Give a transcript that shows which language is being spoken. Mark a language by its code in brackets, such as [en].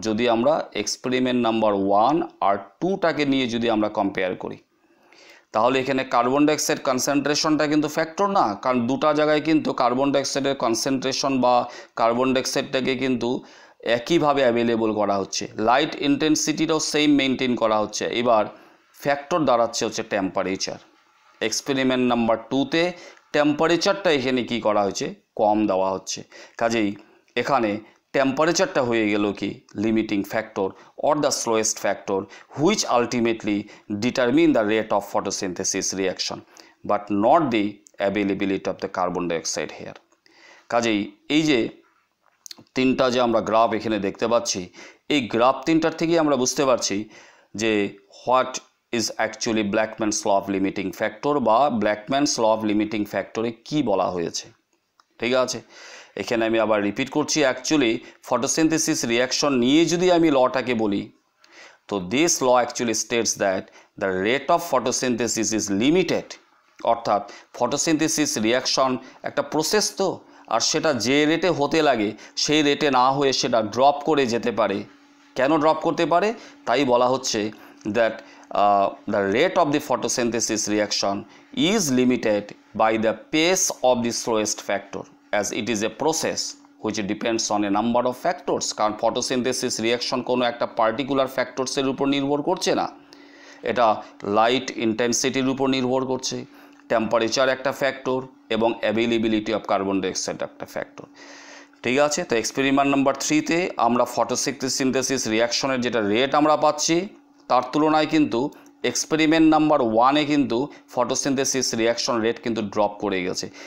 [bn] যদি আমরা experiment number 1 আর 2টাকে নিয়ে যদি আমরা কম্পেয়ার করি তাহলে এখানে কার্বন ডাইঅক্সাইড কনসেন্ট্রেশনটা কিন্তু ফ্যাক্টর না, কারণ দুটা জায়গায় কিন্তু কার্বন ডাইঅক্সাইডের কনসেন্ট্রেশন বা কার্বন ডাইঅক্সাইডটাকে কিন্তু একইভাবে অ্যাভেলেবল করা হচ্ছে, লাইট ইন্টেন্সিটিটাও সেম মেনটেন করা হচ্ছে। এবার ফ্যাক্টর দাঁড়াচ্ছে হচ্ছে টেম্পারেচার। এক্সপেরিমেন্ট নাম্বার 2তে টেম্পারেচারটা এখানে কি করা হয়েছে কম দেওয়া হচ্ছে, কাজেই এখানে টেম্পারেচারটা হয়ে গেল কি limiting factor [en] or the slowest factor which ultimately determine the rate of photosynthesis reaction but not the availability of the carbon dioxide here। [bn] কাজেই এই যে তিনটা যে আমরা গ্রাফ এখানে দেখতে পাচ্ছি, এই গ্রাফ তিনটার থেকেই আমরা বুঝতে পারছি যে [en] what is actually Blackman's law of limiting factor [bn] বা ব্ল্যাকম্যানস ল অফ লিমিটিং ফ্যাক্টরে কি বলা হয়েছে। ঠিক আছে, এখানে আমি আবার রিপিট করছি, অ্যাকচুয়ালি ফটোসিনথেসিস রিঅ্যাকশন নিয়ে যদি আমি লটাকে বলি তো [en] this law actually states that the rate of photosynthesis is limited, [bn] অর্থাৎ ফটোসিনথেসিস রিঅ্যাকশন একটা প্রসেস তো, আর সেটা যে রেটে হতে লাগে সেই রেটে না হয়ে সেটা ড্রপ করে যেতে পারে। কেন ড্রপ করতে পারে? তাই বলা হচ্ছে that [en] the rate of the photosynthesis reaction is limited by the pace of the slowest factor as it is a process which depends on a number of factors। [bn] কারণ photosynthesis reaction কোনো একটা particular ফ্যাক্টরসের উপর নির্ভর করছে না, এটা light ইন্টেন্সিটির উপর নির্ভর করছে, টেম্পারেচার একটা ফ্যাক্টর এবং অ্যাভেলেবিলিটি অফ কার্বন ডাইঅক্সাইড একটা ফ্যাক্টর। ঠিক আছে। তো এক্সপেরিমেন্ট নাম্বার 3তে আমরা ফটোসিনথেসিস রিয়াকশনের যেটা রেট আমরা পাচ্ছি তার তুলনায় কিন্তু এক্সপেরিমেন্ট নাম্বার 1-এ কিন্তু ফটোসিনথেসিস রিয়াকশন রেট কিন্তু ড্রপ করে গেছে।